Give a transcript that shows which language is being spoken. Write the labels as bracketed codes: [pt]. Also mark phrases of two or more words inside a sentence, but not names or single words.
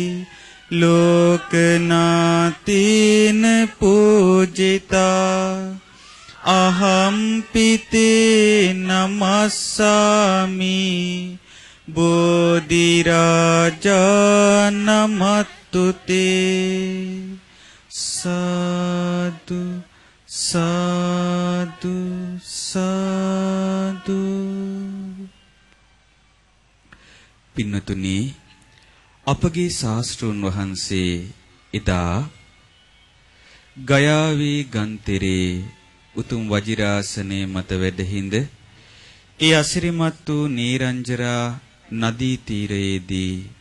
[pi] ලෝකනාතේන පූජිතා අහම් පිතේ නමස්සාමි බෝධි රාජා නමත්තුතේ සාදු සාදු සාදු. [si] පින්නතුනි, අපගේ ශාස්ත්‍රූන් වහන්සේ එදා ගයාවේ ගන්තිරේ උතුම් වජිරාසනයේ මත වැඩහිඳ ඒ අසිරිමත් වූ නීරංජරා නදී තීරයේදී